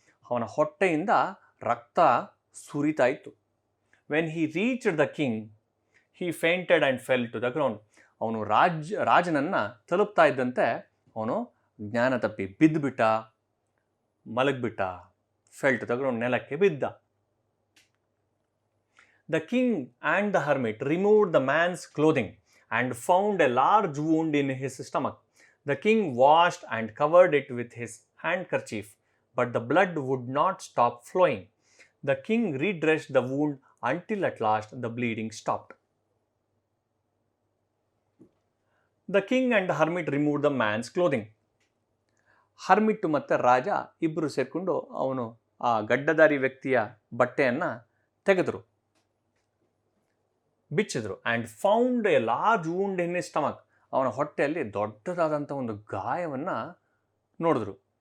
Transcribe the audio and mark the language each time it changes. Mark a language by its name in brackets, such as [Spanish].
[Kannada] ಅವನ ಹೊಟ್ಟೆಯಿಂದ ರಕ್ತ ಸುರಿತಾ ಇತ್ತು. [English] When he reached the king, he fainted and fell to the ground. [Kannada] ಅವನು ರಾಜನನ್ನು ತಲುಪ್ತಾ ಇದ್ದಂತೆ ಅವನು ಜ್ಞಾನ ತಪ್ಪಿ ಬಿದ್ದುಬಿಟ್ಟ, ಮಲಗಿಬಿಟ್ಟ. [English] fell to the ground, [Kannada] ನೆಲಕ್ಕೆ ಬಿದ್ದ. [English] The king and the hermit removed the man's clothing and found a large wound in his stomach. The king washed and covered it with his handkerchief, but the blood would not stop flowing. The king redressed the wound until at last the bleeding stopped. The king and the hermit removed the man's clothing. [Kannada] Hermit ಮತ್ತು ರಾಜ ಇಬ್ಬರು ಸೇರಿಕೊಂಡು ಅವನು ಆ ಗಡ್ಡದಾರಿ ವ್ಯಕ್ತಿಯ ಬಟ್ಟೆಯನ್ನು ತೆಗೆದರು, ಬಿಚ್ಚಿದ್ರು. [English] And found a large wound in his stomach. [Kannada] ಅವನ ಹೊಟ್ಟೆಯಲ್ಲಿ ದೊಡ್ಡದಾದಂಥ ಒಂದು ಗಾಯವನ್ನು ನೋಡಿದ್ರು.